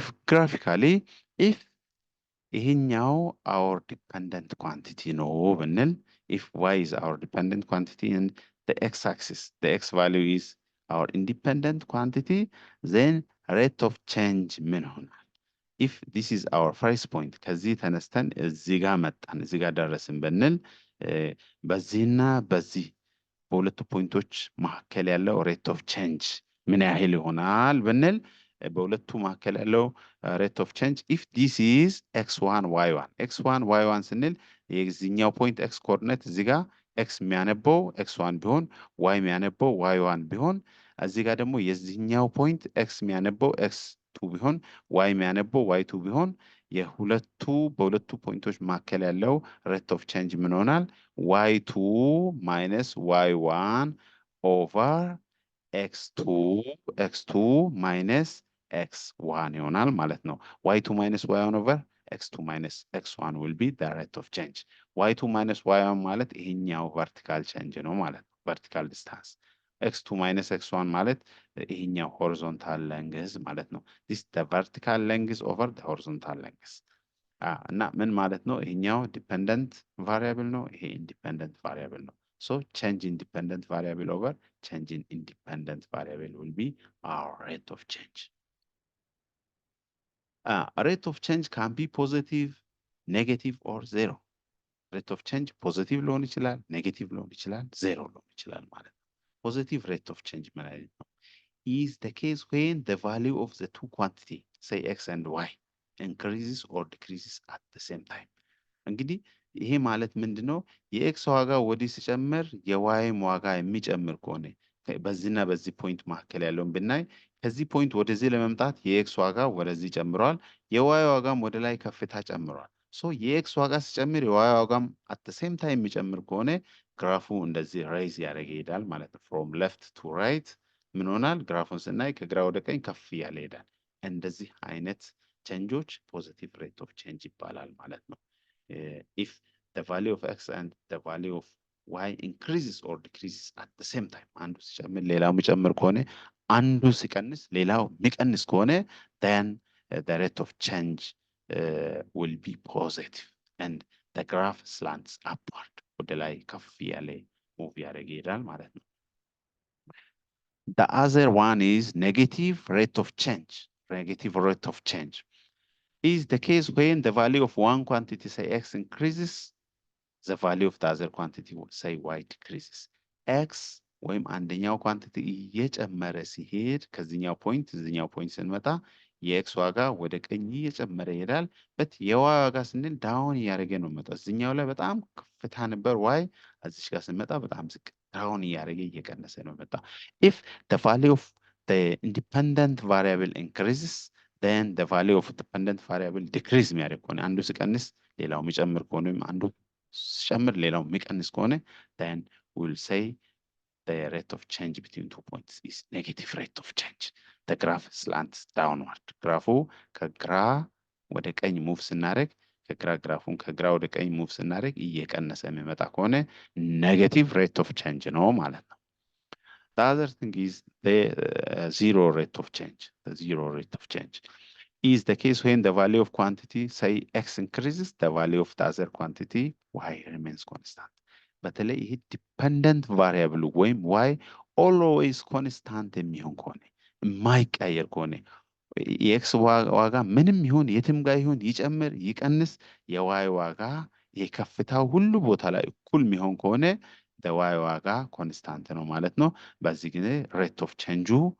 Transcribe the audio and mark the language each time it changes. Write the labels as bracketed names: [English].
[English] graphically if ይሄኛው our dependent quantity [Amharic] ነው ብንል [English] if y is our dependent quantity and the x-axis the x value is our independent quantity, then rate of change ምን ይሆናል? [Amharic] if this is our first point ከዚህ ተነስተን እዚህ ጋር መጣን እዚህ ጋር ደረስን ብንል በዚህና በዚህ በሁለቱ ፖይንቶች መካከል ያለው ሬት ኦፍ ቼንጅ ምን ያህል ይሆናል ብንል በሁለቱ መካከል ያለው ሬት ኦፍ ቼንጅ if this is x1 y1 x1 y1 ስንል የዚህኛው ፖይንት x ኮኦርዲኔት እዚህ ጋር x የሚያነበው x1 ቢሆን y የሚያነበው y1 ቢሆን እዚህ ጋር ደግሞ የዚህኛው ፖይንት x የሚያነበው x2 ቢሆን y የሚያነበው y2 ቢሆን የሁለቱ በሁለቱ ፖይንቶች መካከል ያለው ሬት ኦፍ ቼንጅ ምን ይሆናል? [English] y2 minus y1 over x2 minus x1 [Amharic] ይሆናል ማለት ነው። [English] y2 minus y1 over x2 minus x1 will be the rate of change. y2 minus y1 [Amharic] ማለት ይሄኛው [English] vertical change [Amharic] ነው ማለት ነው። [English] vertical distance. x2 minus x1 [Amharic] ማለት ይሄኛው [English] horizontal length ማለት ነው። this the vertical length over the horizontal length. [Amharic] እና ምን ማለት ነው? [English] ይሄኛው dependent variable ነው፣ [Amharic] ይሄ independent variable ነው። [English] So change in dependent variable over change in independent variable will be our rate of change. Rate of change can be positive, negative or zero. Rate of change positive [Amharic] ሊሆን ይችላል፣ negative ሊሆን ይችላል፣ zero ሊሆን ይችላል ማለት ነው። [English] Positive rate of change ማለት ነው is the case when the value of the two quantity say x and y increases or decreases at the same time. [Amharic] እንግዲህ ይሄ ማለት ምንድነው? የኤክስ ዋጋ ወዲህ ሲጨምር የዋይም ዋጋ የሚጨምር ከሆነ በዚህና በዚህ ፖይንት መካከል ያለውን ብናይ ከዚህ ፖይንት ወደዚህ ለመምጣት የኤክስ ዋጋ ወደዚህ ጨምሯል፣ የዋይ ዋጋም ወደ ላይ ከፍታ ጨምሯል። ሶ የኤክስ ዋጋ ሲጨምር የዋይ ዋጋም [English] አት ዘ ሴም ታይም [Amharic] የሚጨምር ከሆነ ግራፉ እንደዚህ ራይዝ ያደረገ ይሄዳል ማለት ነው። [English] ፍሮም ሌፍት ቱ ራይት [Amharic] ምን ሆናል? ግራፉን ስናይ ከግራ ወደ ቀኝ ከፍ እያለ ይሄዳል። እንደዚህ አይነት ቼንጆች ፖዚቲቭ ሬት ኦፍ ቼንጅ ይባላል ማለት ነው። [English] if the value of x and the value of y increases or decreases at the same time [Amharic] አንዱ ሲጨምር ሌላው የሚጨምር ከሆነ አንዱ ሲቀንስ ሌላው የሚቀንስ ከሆነ [English] then the rate of change will be positive and the graph slants upward [Amharic] ወደ ላይ ከፍ ያለ ሙቭ ያደርግ ይሄዳል ማለት ነው። [English] the other one is negative rate of change. Negative rate of change is the case when the value of one quantity, say x, increases, the value of the other quantity, say y, decreases. [Amharic] x ወይም አንደኛው ኳንቲቲ እየጨመረ ሲሄድ ከዚህኛው ፖይንት እዚህኛው ፖይንት ስንመጣ የኤክስ ዋጋ ወደ ቀኝ እየጨመረ ይሄዳል። በት የዋይ ዋጋ ስንል ዳውን እያደረገ ነው የሚመጣው። እዚህኛው ላይ በጣም ከፍታ ነበር ዋይ፣ እዚች ጋር ስንመጣ በጣም ዝቅ ዳውን እያደረገ እየቀነሰ ነው የሚመጣው። [English] if the value of the independent variable increases then the value of dependent variable decrease [Amharic] የሚያደርግ ከሆነ አንዱ ሲቀንስ ሌላው የሚጨምር ከሆነ ወይም አንዱ ሲጨምር ሌላው የሚቀንስ ከሆነ [English] then we'll say the rate of change between 2 points is negative rate of change. The graph slants downward. [Amharic] ግራፉ ከግራ ወደ ቀኝ ሙቭ ስናደርግ ግራፉን ከግራ ወደ ቀኝ ሙቭ ስናደርግ እየቀነሰ የሚመጣ ከሆነ negative rate of change ነው ማለት ነው። [English] The other thing is the zero rate of change. The zero rate of change is the case when the value of quantity, say x increases, the value of the other quantity, y remains constant. [Amharic] በተለይ ይሄ ዲፐንደንት ቫሪያብል ወይም y always constant የሚሆን ከሆነ የማይቀየር ከሆነ የኤክስ ዋጋ ምንም ይሁን የትም ጋር ይሁን ይጨምር ይቀንስ የዋይ ዋጋ የከፍታው ሁሉ ቦታ ላይ እኩል የሚሆን ከሆነ the y ዋጋ ኮንስታንት ነው ማለት ነው። በዚህ ጊዜ ሬት ኦፍ ቼንጁ